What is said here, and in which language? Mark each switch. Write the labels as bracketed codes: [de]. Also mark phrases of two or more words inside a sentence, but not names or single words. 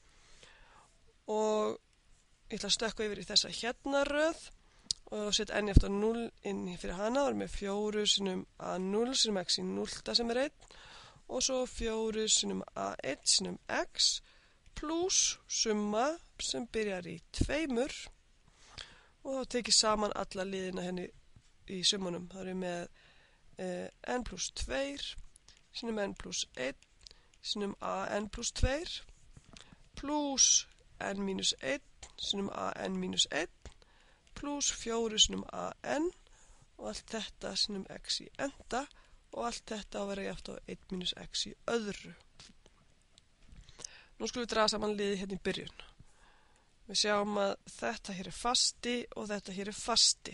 [is] Og ég ætla að stökkva yfir í þessa hérna röð og setja n eftir 0 inn fyrir hana og er með 4 sinnum a0 sinnum x í 0 sem er 1 og svo 4 sinnum a1 sinnum x plus summa sem byrjar í 2 og þá tekið saman alla liðina henni í summunum. Það er með n plus 2 sinnum n plus 1 sinnum a n plus 2 plus n minus 1 sinnum a n minus 1 plus 4 sinnum a n og allt þetta sinnum x í enda og allt þetta á að vera jafnt á 1 mínus x í öðru. Nú skulum við draga saman liði hérna í byrjun. Við sjáum að þetta hér er fasti og þetta hér er fasti.